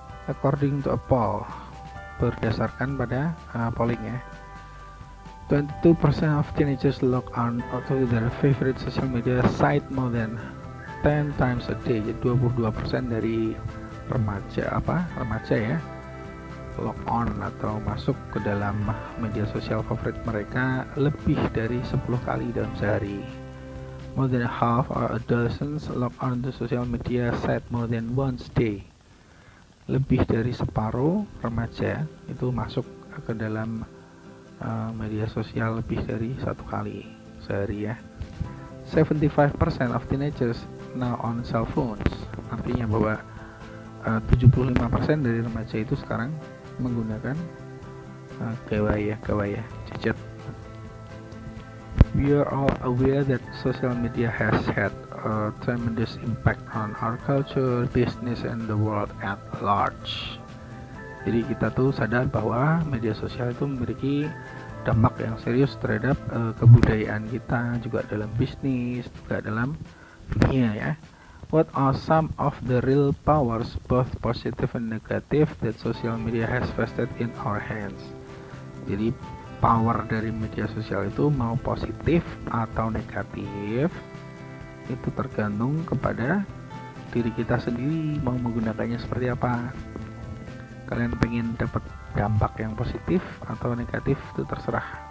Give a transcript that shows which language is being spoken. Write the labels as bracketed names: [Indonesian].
[English] According to a poll, [Indonesian] berdasarkan pada polling ya, [English] 22% of teenagers log on to their favorite social media site more than 10 times a day. [Indonesian] Jadi 22% dari remaja ya, log on atau masuk ke dalam media sosial favorit mereka lebih dari 10 kali dalam sehari. [English] More than half or adolescents log on to social media site more than once a day. [Indonesian] Lebih dari separuh remaja itu masuk ke dalam media sosial lebih dari satu kali sehari ya. [English] 75% of teenagers now on cell phones. [Indonesian] Artinya bahwa 75% dari remaja itu sekarang menggunakan gawai gadget. [English] We are all aware that social media has had a tremendous impact on our culture, business, and the world at large. [Indonesian] Jadi kita tuh sadar bahwa media sosial itu memiliki dampak yang serius terhadap kebudayaan kita, juga dalam bisnis, juga dalam dunia ya. [English] What are some of the real powers, both positive and negative, that social media has vested in our hands? [Indonesian] Jadi power dari media sosial itu mau positif atau negatif itu tergantung kepada diri kita sendiri mau menggunakannya seperti apa. Kalian pengen dapat dampak yang positif atau negatif itu terserah.